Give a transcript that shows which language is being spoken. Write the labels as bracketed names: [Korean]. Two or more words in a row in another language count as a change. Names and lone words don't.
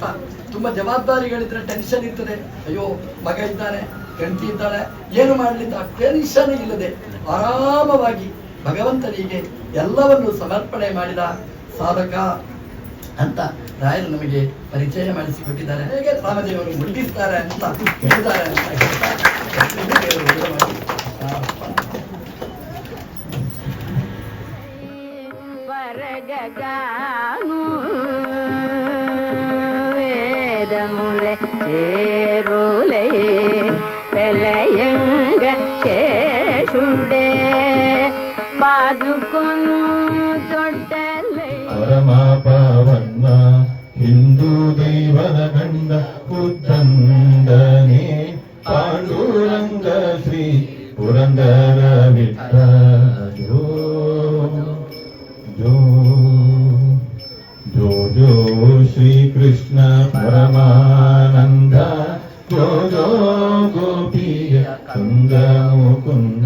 [Kannada] ತುಂಬಾ ಜವಾಬ್ದಾರಿಗಳಿದ್ರೆ ಟೆನ್ಷನ್ ಇರ್ತದೆ, ಅಯ್ಯೋ ಮಗ ಇದ್ದಾನೆ, ಹೆಂಡತಿ ಇದ್ದಾಳೆ, ಏನು ಮಾಡಲಿಲ್ಲ, ಟೆನ್ಷನ್ ಇಲ್ಲದೆ ಆರಾಮವಾಗಿ ಭಗವಂತನಿಗೆ ಎಲ್ಲವನ್ನು ಸಮರ್ಪಣೆ ಮಾಡಿದ ಸಾಧಕ ಅಂತ ರಾಯರು ನಮಗೆ ಪರಿಚಯ ಮಾಡಿಸಿಕೊಟ್ಟಿದ್ದಾರೆ. ಹೇಗೆ ರಾಮದೇವರು ಮುಟ್ಟಿಸ್ತಾರೆ ಅಂತ ಹೇಳಿದ್ದಾರೆ ಅಂತ [Telugu] వేదములే చేరులే పెలయంగ శేషుడే బాదుకొను తొట్టలే [Kannada] ಪರಮ ಪಾವನ್ನ ಹಿಂದೂ ದೇವರ ಗಂಡ ಉದ್ದಂಡನೆ ಪಾಂಡುರಂಗ ಶ್ರೀ ಪುರಂದರ ವಿಠ್ಠಲ ಜೋ ಜೋ ಜೋ ಜೋ ಶ್ರೀ ಕೃಷ್ಣ ಪರಮಾನಂದ ಜೋ ಜೋ ಗೋಪಿಯ ಕುಂದ ಮುಕುಂದ